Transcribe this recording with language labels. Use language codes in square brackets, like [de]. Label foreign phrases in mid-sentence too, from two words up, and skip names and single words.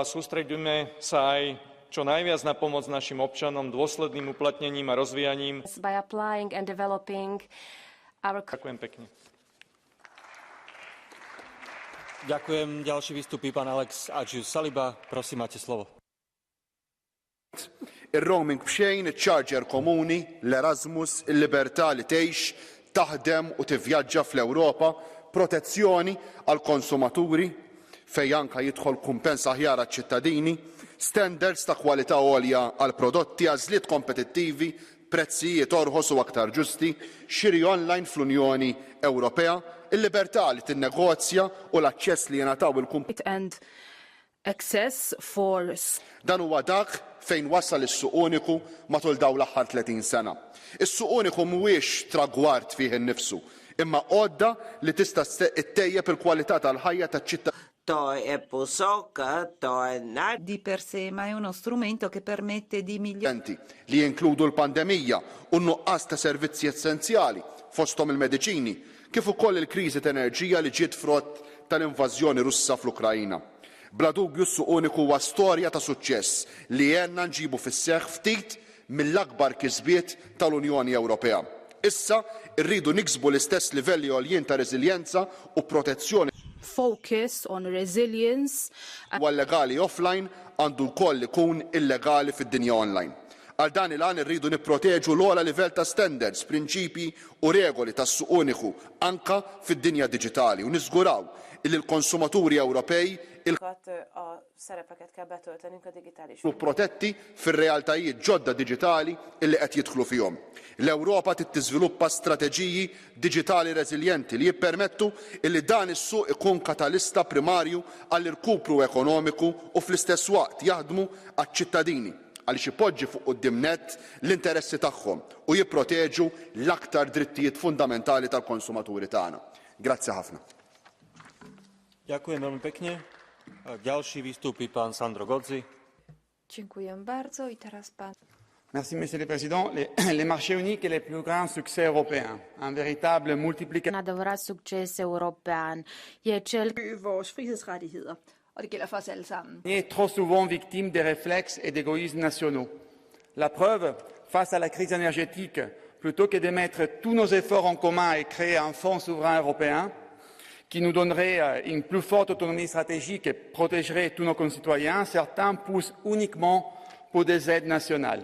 [sk] Sústreďujme sa aj čo najviac na pomoc našim občanom dôsledným uplatnením a rozvíjaním. Ďakujem pekne. Ďakujem. Ďalší vystupí pán Alex Agius-Saliba. Prosím, máte slovo. [mt] Il-roaming bxejn, il-charger komuni, l-Erasmus, il-libertà li tgħix, taħdem u tivvjaġġa fl-Ewropa, protezzjoni għal konsumaturi fejn anke jidħol kumpens aħjar għaċ-ċittadini, standards ta' kwalità għolja għal prodotti, għażliet kompetittivi, prezzijiet orħos u aktar ġusti, xiri online fl-Unjoni Ewropea, il-libertà li tinnegozja u l-aċċess li jingħataw il-kumpaniji. Dan huwa dak fejn wasal is-suq uniku matul dawn l-aħħar 30 sena. Is-suq uniku mhuwiex tragward fih innifsu, imma għodda li tista' ttejjeb il-kwalità tal-ħajja taċ-ċittadini. [it] To è posocca, to è di per sé, ma è uno strumento che permette di migliorare. [mt] Li jinkludu l-pandemija u nuqqas ta' servizzi essenzjali fosthom il-mediċini, kif ukoll il-kriżi ta' enerġija li ġiet frott tal-invażjoni Russa fl-Ukrajna. Bla dubju s-suq uniku huwa storja ta' suċċess li għenna nġibu fis-seħħ ftit mill-akbar kisbiet tal-Unjoni Ewropea. Issa rridu niksbu l-istess livelli għoljien ta' reżiljenza u protezzjoni. [en] Focus on resilience. [mt] Huwa legali offline għandu wkoll ikun illegali fid-dinja online. Għal dan il-għan irridu nipproteġu l-ogħla livell ta' standards, prinċipji u regoli tas-suq uniku anka fid-dinja diġitali u niżguraw illi l-konsumaturi Ewropej [hu] a szerepeket kell betöltenünk a digitális. [mt] U protetti fir-realtajiet ġodda diġitali illi qed jidħlu fihom. L-Ewropa trid tiżviluppa strateġiji diġitali reżiljenti li jippermettu illi dan is-suq ikun katalista primarju għall-irkupru ekonomiku u fl-istess waqt jaħdmu għaċ-ċittadini għaliex ipoġġi fuq quddiem nett l-interessi tagħhom u jipproteġu l-aktar drittijiet fundamentali tal-konsumaturi tagħna. Grazzi ħafna. [sk] Ďakujem veľmi pekne. Ďalší vystúpi pán Sandro Gozzi. [pl] Dziękuję bardzo i teraz pan. [fr] Merci, Monsieur le Président. Les marchés uniques est le plus grand succès européen. Un véritable multiplicateur. [ro] Un adevărat succes european e cel [da] vores frihedsrettigheder, og det gælder for os alle sammen. [fr] On est trop souvent victime des réflexes et d'égoïsmes nationaux. La preuve, face à la crise énergétique, plutôt que de mettre tous nos efforts en commun et créer un fonds souverain européen, qui nous donnerait une plus forte autonomie stratégique et protégerait tous nos concitoyens, certains poussent uniquement pour des aides nationales.